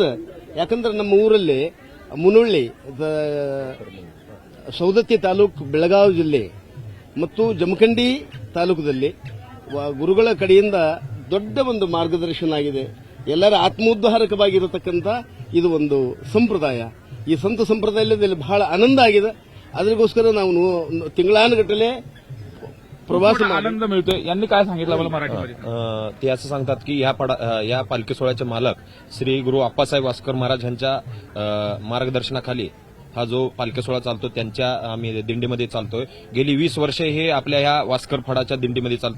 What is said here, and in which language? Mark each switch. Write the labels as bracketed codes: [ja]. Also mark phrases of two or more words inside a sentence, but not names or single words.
[kn] ಯಾಕಂದ್ರೆ ನಮ್ಮ ಊರಲ್ಲಿ ಮುನುಳ್ಳಿ, ಸೌದತ್ತಿ ತಾಲೂಕು, ಬೆಳಗಾವಿ ಜಿಲ್ಲೆ ಮತ್ತು ಜಮಖಂಡಿ ತಾಲೂಕದಲ್ಲಿ ಗುರುಗಳ ಕಡೆಯಿಂದ ದೊಡ್ಡ ಒಂದು ಮಾರ್ಗದರ್ಶನ ಆಗಿದೆ. ಎಲ್ಲರ ಆತ್ಮೋದ್ಧಾರಕವಾಗಿರತಕ್ಕಂಥ ಇದು ಒಂದು ಸಂಪ್ರದಾಯ. ಈ ಸಂತ ಸಂಪ್ರದಾಯದಲ್ಲಿ ಬಹಳ ಆನಂದ ಆಗಿದೆ. ಅದಕ್ಕೋಸ್ಕರ ನಾವು ತಿಂಗಳಾನುಗಟ್ಟಲೆ प्रवास [mr] आनंद मिळतोय. यांनी काय सांगितलं मला मराठीमध्ये? ते असं सांगतात की या पालखी सोहळ्याचे मालक श्री गुरु आप्पासाहेब वास्कर महाराज यांच्या मार्गदर्शनाखाली हा जो पालखी सोहळा चालतो त्यांच्या आम्ही दिंडीमध्ये चालतोय. गेली 20 वर्षे हे आपल्या ह्या वास्कर फडाच्या दिंडीमध्ये चालतात.